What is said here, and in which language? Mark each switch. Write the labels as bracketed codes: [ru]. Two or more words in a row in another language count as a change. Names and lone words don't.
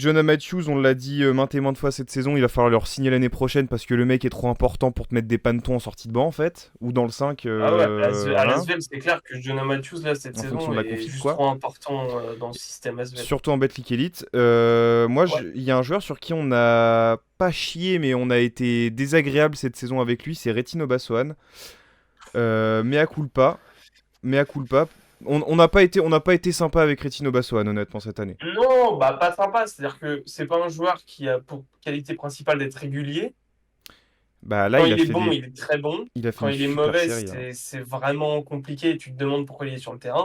[fr] Jonah Matthews, on l'a dit maintes et maintes fois cette saison, il va falloir le signer l'année prochaine parce que le mec est trop important pour te mettre des pannetons en sortie de banc en fait, ou dans le 5, Ah ouais, à voilà, l'Asvel, c'est clair que Jonah Matthews, là, cette en fonction saison, de la est config juste quoi. trop important dans le système Asvel. Surtout en Betclic Elite. Moi, Ouais. il y a un joueur sur qui on n'a pas chié, mais on a été désagréable cette saison avec lui, c'est Retino Bassoane. [la] Mea culpa. Mea culpa. [fr] On n'a pas été sympa avec Retino Bassoane, honnêtement, cette année. Non, bah pas sympa. C'est-à-dire que c'est pas un joueur qui a pour qualité principale d'être régulier. Bah là, Quand il est bon, il est très bon. il a fait Quand une il est super mauvais, série, hein. c'est vraiment compliqué. Tu te demandes pourquoi il est sur le terrain.